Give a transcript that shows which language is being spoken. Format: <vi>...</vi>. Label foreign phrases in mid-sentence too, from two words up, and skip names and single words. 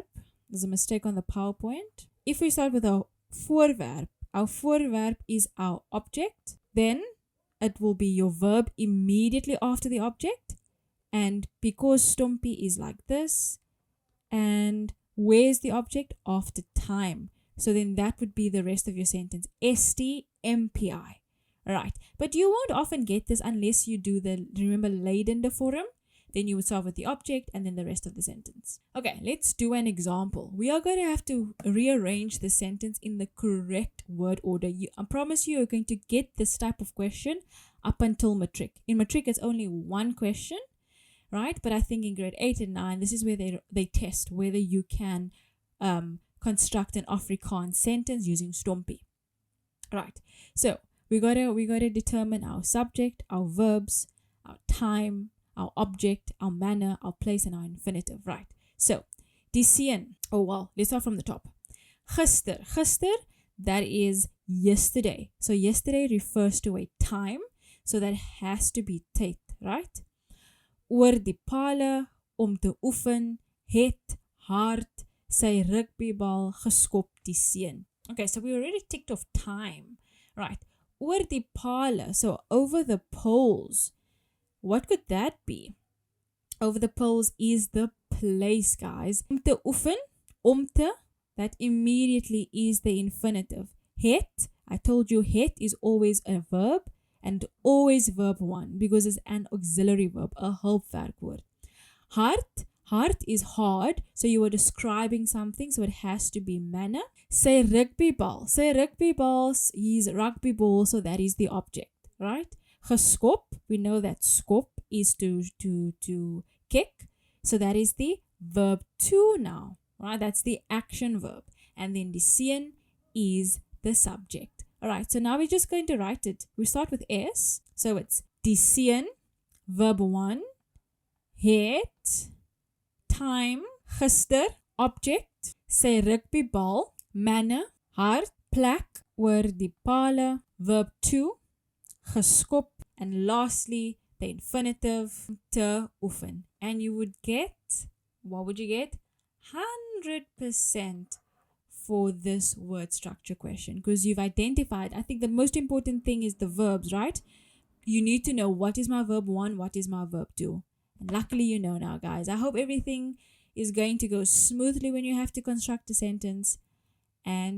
<en>There's a mistake on the PowerPoint. If we start with our voorwerp is our object, then it will be your verb immediately after the object. And because STOMPI is like this, and where's the object? After time. So then that would be the rest of your sentence. STMPI. Alright. But you won't often get this unless you do remember</en> <af>leidende vorm.</af> <en>Then you would start with the object and then the rest of the sentence. Okay, let's do an example. We are going to have to rearrange the sentence in the correct word order. I promise you're going to get this type of question up until matric. In matric, it's only one question, right? But I think in grade 8 and 9, this is where they test whether you can construct an Afrikaans sentence using STOMPI. Right. So we gotta determine our subject, our verbs, our time, our object, our manner, our place, and our infinitive. Right. So</en> <af>die seun.</af> <en>Oh well, let's start from the top. Gister, that is yesterday. So yesterday refers to a time, so that has to be tyd, right?</en> <af>Oor die pale, om te oefen, het, hard, Sy rugbybal geskop die seun.</af> <en>Okay, so we already ticked off time. Right.</en> <af>Oor die pale,</af> <en>so over the poles. What could that be? Over the poles is the place, guys.</en> <af>Om te oefen, om te,</af> <en>that immediately is the infinitive. Het, I told you het is always a verb and always verb 1 because it's an auxiliary verb, a hulpwerkwoord. Hard, hard is hard, so you are describing something, so it has to be manner.</en> <af>Sy rugbybal,</af> <en>is rugby ball, so that is the object, right? Geskop, we know that skop is to kick, so that is the verb 2 now, right? That's the action verb, and then</en> <af>die seun</af> <en>is the subject. All right, so now we're just going to write it. We start with S, so it's</en> <af>die seun,</af> <en>verb 1, het, time, gister, object,</en> <af>sy rugbybal,</af> <en>manner, hard, plek,</en> <af>oor die pale,</af> <en>verb 2, geskop, and lastly, the infinitive,</en> <af>te oefen.</af> <en>And you would get, what would you get? 100% for this word structure question, because you've identified, I think the most important thing is the verbs, right? You need to know what is my verb 1, what is my verb 2. And luckily you know now, guys. I hope everything is going to go smoothly when you have to construct a sentence.</en>